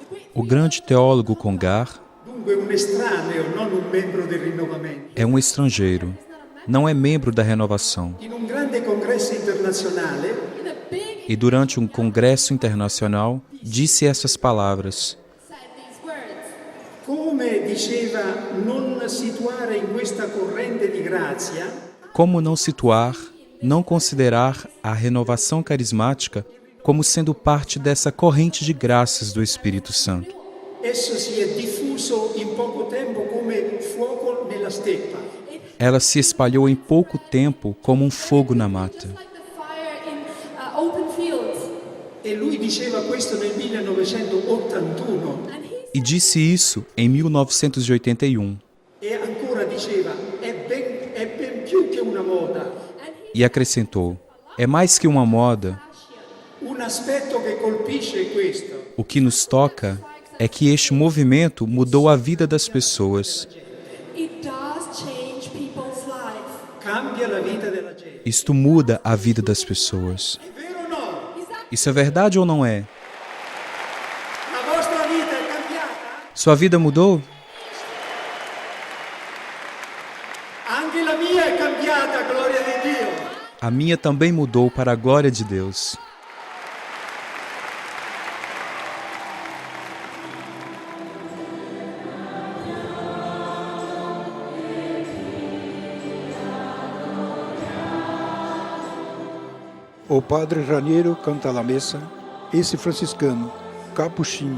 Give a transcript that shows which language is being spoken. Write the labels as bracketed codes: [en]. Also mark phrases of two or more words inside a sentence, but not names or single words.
[pt] O grande teólogo Congar [it] dunque un estraneo, non un membro del rinnovamento. [pt] é um estrangeiro, não é membro da renovação. [it] In un grande congresso internazionale [pt] E durante um congresso internacional, disse essas palavras: [it] come diceva, non situare in questa corrente di grazia [pt] como não situar, não considerar a renovação carismática como sendo parte dessa corrente de graças do Espírito Santo. [it] esso si è diffuso in poco tempo come fuoco nella steppa. [pt] Ela se espalhou em pouco tempo como um fogo na mata. [it] E lui diceva questo nel 1981 [pt] E disse isso em 1981. [it] e ancora diceva è ben più che una moda, [pt] E acrescentou: é mais que uma moda. [it] un aspetto che colpisce è questo. [pt] O que nos toca é que este movimento mudou a vida das pessoas. [it] Cambia la vita della gente. [pt] Isto muda a vida das pessoas. [it] È vero o no? [pt] Isso é verdade ou não é? [it] La vostra vita è cambiata? [pt] Sua vida mudou? [it] Anche la mia è cambiata, gloria di Dio. [pt] A minha também mudou para a glória de Deus. O padre Raniero Cantalamessa, esse franciscano, capuchinho,